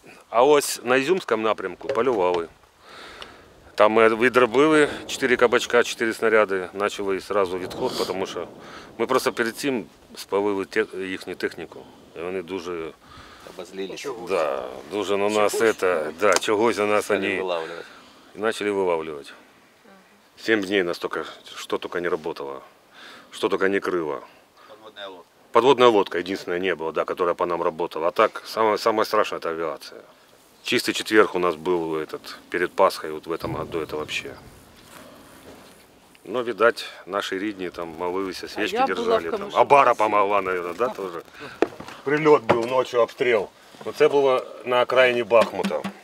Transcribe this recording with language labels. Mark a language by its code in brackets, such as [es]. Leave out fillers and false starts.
[uk] А ось на Ізюмському напрямку полювали. Там ми відробили 4 кабачка, 4 снаряди, почали одразу відход, тому що ми просто перед цим спалили їхню техніку. І вони дуже [ru] Обозлились. [uk] Да, дуже на нас чогось на нас вони і почали вилавлювати. 7 днів [ru] настолько, [uk] що тільки не працювало, що тільки не крило. [ru] Подводная лодка. Подводная лодка единственная не было, да, которая по нам работала. А так, самое страшное это авиация. Чистый четверг у нас был перед Пасхой, вот в этом году это вообще. Но, видать, наши [uk] рідні там молилися, [ru] свечки держали. Там. Абара помогла, наверное, да, тоже? Прильот был, ночью обстрел. [uk] Оце було на окраїні Бахмута.